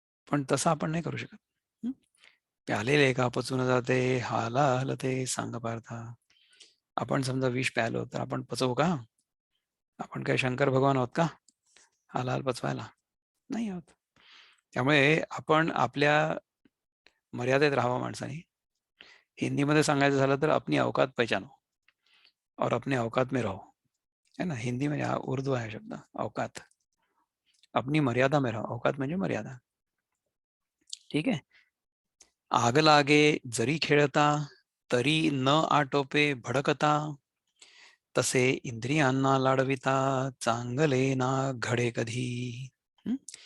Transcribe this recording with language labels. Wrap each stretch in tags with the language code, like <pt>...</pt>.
<mr>पण तसं आपण नाही करू शकत. हं? प्यालेले का पचून जाते, हाला हलते सांग पार्था. आपण समजा विष प्यालो तर आपण पचवू का? आपण काय शंकर भगवान आहोत का? हाल पचवायला? नाही आहोत. त्यामुळे आपण आपल्या मर्यादेत राहावं माणसाने. हिंदीमध्ये सांगायचं झालं तर</mr> <hi>अपनी औकात पहचानो और अपने औकात में रहो. है ना? हिंदी में</hi> <mr>हा उर्दू आहे शब्द औकात.</mr> <hi>अपनी मर्यादा में रहो.</hi> <mr>औकात म्हणजे मर्यादा. ठीक आहे. आग लागे जरी खेळता, तरी न आटोपे भडकता, तसे इंद्रियांना लाडविता, चांगले ना घडे कधी. हं?</mr>